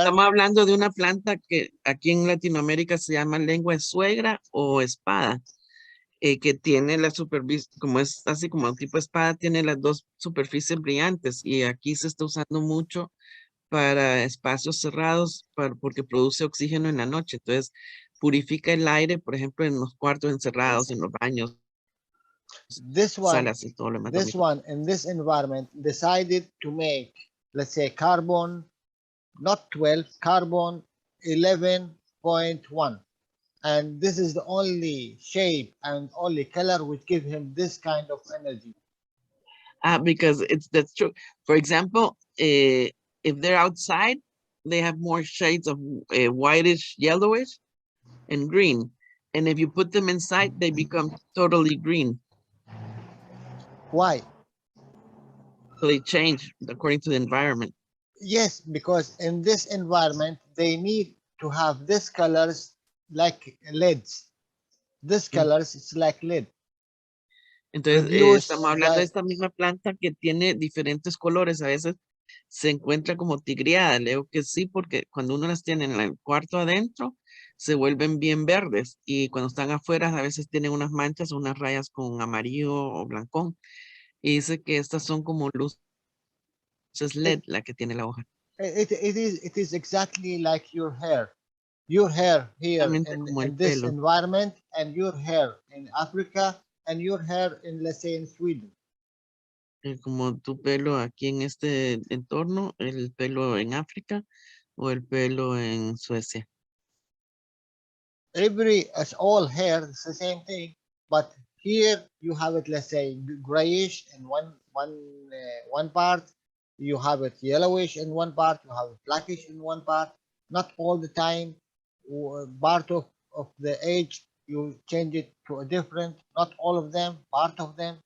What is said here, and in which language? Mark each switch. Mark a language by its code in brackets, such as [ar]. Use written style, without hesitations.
[es] Estamos hablando de una planta que aquí en Latinoamérica se llama lengua de suegra o espada, que tiene la superficie, como es así como tipo espada, tiene las dos superficies brillantes y aquí se está usando mucho para espacios cerrados porque produce oxígeno en la noche. Entonces, purifica el aire, por ejemplo, en los cuartos encerrados, en los baños, [en] this one, [es] salas y todo lo demás. [en] this one in this environment decided to make, let's say, carbon, not 12, carbon 11.1. And this is the only shape and only color which give him this kind of energy. Because that's true. For example, if they're outside, they have more shades of whitish, yellowish, and green. And if you put them inside, they become totally green. Why? So they change according to the environment. Yes, because in this environment, they need to have this colors like LEDs. This colors, it's like LED. [es] Entonces, [en] Produced [es] estamos hablando de [en] by, [es] esta misma planta que tiene diferentes colores. A veces se encuentra como tigreada. Le digo que sí, porque cuando uno las tiene en el cuarto adentro, se vuelven bien verdes. Y cuando están afuera, a veces tienen unas manchas, unas rayas con amarillo o blancón. Y dice que estas son como luces LED, la que tiene la hoja. [en] it is exactly like your hair. Your hair here [es] Como el [en] in this [es] pelo. [en] environment, and your hair in Africa, and your hair in, let's say, in Sweden. [es] Como tu pelo aquí en este entorno, el pelo en África o el pelo en Suecia. [en] As all hair, it's the same thing, but here you have it, let's say, grayish in one part, You have it yellowish in one part, you have it blackish in one part. Not all the time. Part of the age, you change it to a different. Not all of them. Part of them.